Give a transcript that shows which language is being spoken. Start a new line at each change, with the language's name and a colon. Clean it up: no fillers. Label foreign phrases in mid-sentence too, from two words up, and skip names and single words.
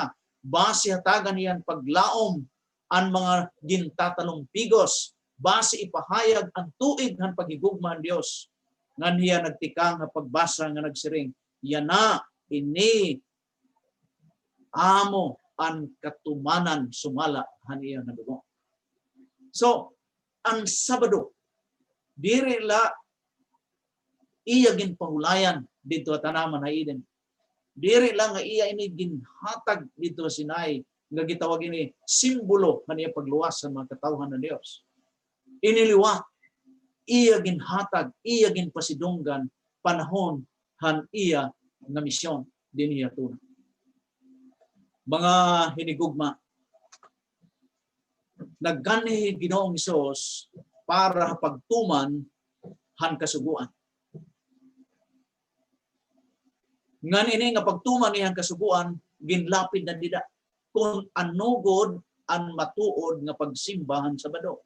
Waray: Base hatagan niyan paglaom ang mga gintatalong pigos. Base ipahayag ang tuig han paghigugma ang Dios. Ngan hiya nagtikang nga pagbasa nga nagsiring, yana ini amo ang katumanan sumala han iya nadugo. So, ang Sabado diri la iya ginpahulayan dito at tanaman ha Eden. Diri lang nga iya ini ginhatag dito sa Sinai nga gitawag ini simbolo kaniya pagluwas sa mga katawhan ng Dios. Iniliwa iya ginhatag, iya ginpasidunggan panahon han iya nga misyon dinhi atuna. Mga hinigugma, nagganhi Ginoong Hesus para pagtuman han kasuguan. Ngan ini nga pagtuman niyang kasuguan ginlapid na dida kung anugod ang matuod nga pagsimbahan Sabado.